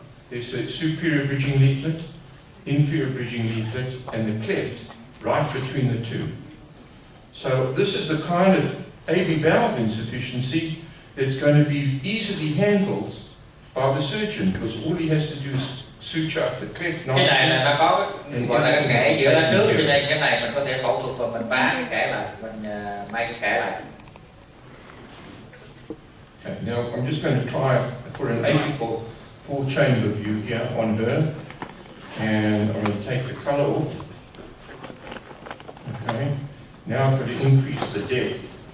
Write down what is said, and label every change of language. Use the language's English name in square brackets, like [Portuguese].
[English] There's the superior bridging leaflet, inferior bridging leaflet, and the cleft right between the two. So this is the kind of AV valve insufficiency that's going to be easily handled by the surgeon, because all he has to do is suture up the cleft. [Vietnamese] Cái này là nó có gọi là cái kẽ giữa lá trước, cho nên cái này mình có thể phẫu thuật và mình phá cái kẽ lại, mình may cái kẽ lại. [English] Okay, now I'm just going to try for an apical four-chamber view here on her, and I'm going to take the color off. Okay, now I've got to increase the depth.